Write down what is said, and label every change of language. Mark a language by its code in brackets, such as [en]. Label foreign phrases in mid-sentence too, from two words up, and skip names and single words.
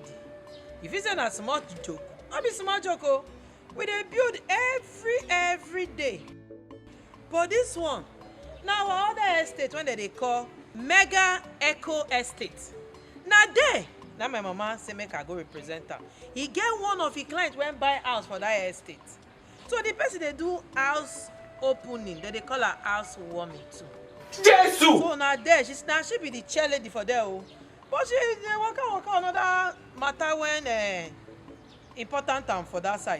[pcm] You feel say na small joke. Not be small joke, oh. We dey build every day. But this one, now our other estate when they call Mega Eco Estate. Now there, now my mama say make I go represent her. He get one of his clients when buy house for that estate. So the person they do house opening, they call her house warming too. Jesus! So now there, she be the chair lady for there, oh. But she waka another matter when important time for that side.